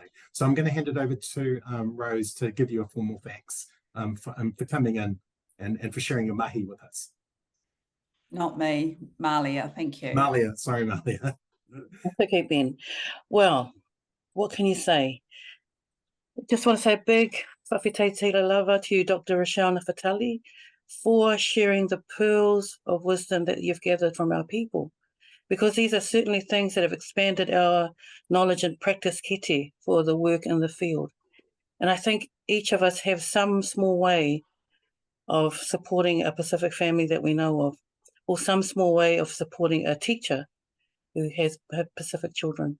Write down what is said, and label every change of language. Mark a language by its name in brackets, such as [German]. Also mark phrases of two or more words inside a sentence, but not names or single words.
[English] So I'm going to hand it over to Rose to give you a formal thanks for coming in and for sharing your mahi with us. Not me, Malia, thank you. Malia, sorry, Malia. That's okay, Ben. Well, what can you say? Just want to say a big [Samoan] whawhiti tela lava [English] to you, Dr Rochelle Nafatali, for sharing the pearls of wisdom that you've gathered from our people. Because these are certainly things that have expanded our knowledge and practice kete for the work in the field. And I think each of us have some small way of supporting a Pacific family that we know of, or some small way of supporting a teacher who has Pacific children.